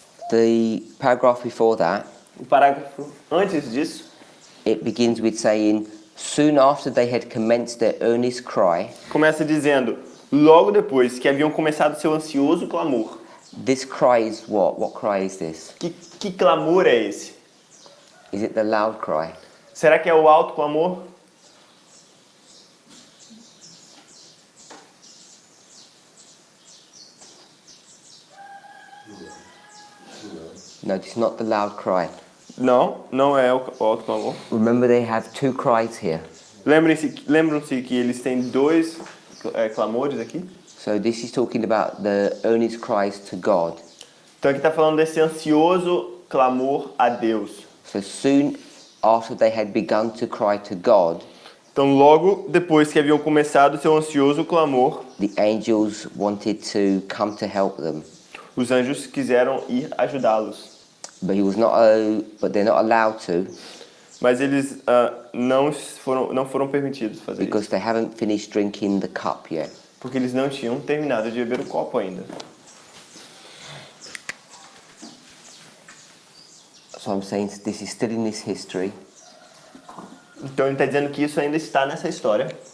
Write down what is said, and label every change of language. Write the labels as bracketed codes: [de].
[en] The paragraph before that, [pt] O parágrafo antes disso, [en] it begins with saying, soon after they had commenced their earnest cry, [pt] começa dizendo, logo depois que haviam começado seu ansioso clamor. [en] this cry is what? What cry is this? [pt] Que clamor é esse? [en] Is it the loud cry? [pt] Será que é o alto clamor? [en] No, it's not the loud cry. [pt] Não, não é o alto clamor. [en] Remember they have two cries here. [pt] Lembram-se que eles têm dois clamores aqui? [en] So this is talking about the earnest cries to God. [pt] Então aqui está falando desse ansioso clamor a Deus. [en] So soon after they had begun to cry to God, [pt] Então logo depois que haviam começado seu ansioso clamor, [en] the angels wanted to come to help them, [pt] os anjos quiseram ir ajudá-los. [en] but but they're not allowed to [pt] Mas eles não foram permitidos fazer [en] because [pt] isso. [en] they haven't finished drinking the cup yet. [pt] Porque eles não tinham terminado de beber o copo ainda. [en] So I'm saying this is still in this history. [pt] Então ele está dizendo que isso ainda está nessa história.